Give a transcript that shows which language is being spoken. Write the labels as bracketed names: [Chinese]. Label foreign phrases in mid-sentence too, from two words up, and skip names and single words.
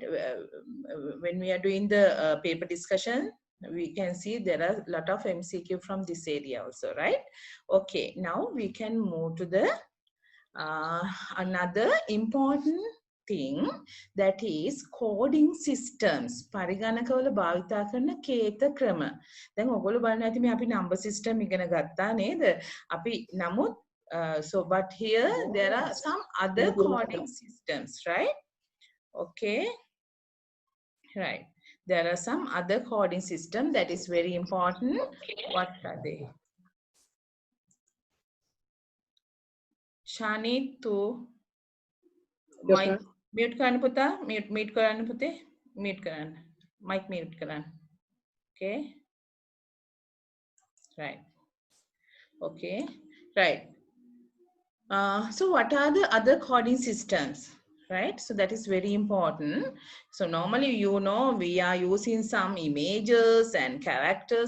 [English] When we are doing the paper discussion, we can see there are a lot of MCQ from this area also, right? Okay, now we can move to the another important thing, that is coding systems. [Sinhala] පරිගණකවල භාවිතා කරන කේත ක්‍රම. දැන් ඔයගොල්ලෝ බලන්න ඇති මේ අපි [English] number system [Sinhala] ඉගෙන ගත්තා නේද? අපි නමුත් [English] so but here there are some other coding systems, right? Okay, right. There are some other coding system that is very important. What are they? Shani to mic mute [Sinhala] කරන්න පුතා, [English] mute [Sinhala] කරන්න පුතේ, [English] mute කරන්න, mic mute කරන්න. Okay, right. Okay, right. So what are the other coding systems, right? So that is very important. So normally, you know, we are using some images and characters.